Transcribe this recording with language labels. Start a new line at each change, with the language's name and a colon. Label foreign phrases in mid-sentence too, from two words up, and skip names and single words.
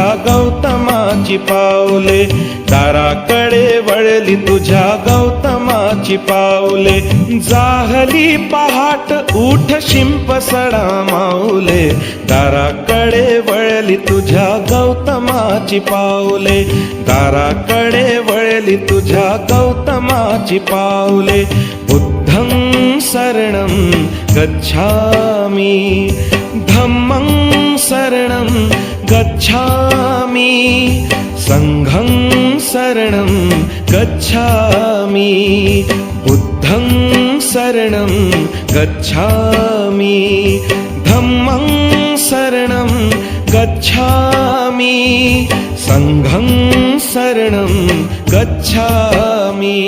Marathi: गौतमाची पावले दाराकडे वळली तुझ्या गौतमाची पावले जाहली पहाट उठ शिंप सडा माऊले दाराकडे वळली तुझ्या गौतमाची पावले दाराकडे वळली तुझ्या गौतमाची पावले
Pali: बुद्धं शरणं गच्छामि धम्मं शरणं गच्छामि संघं शरणं गच्छामि बुद्धं शरणं गच्छामि धम्मं शरणं गच्छामि संघं शरणं गच्छामि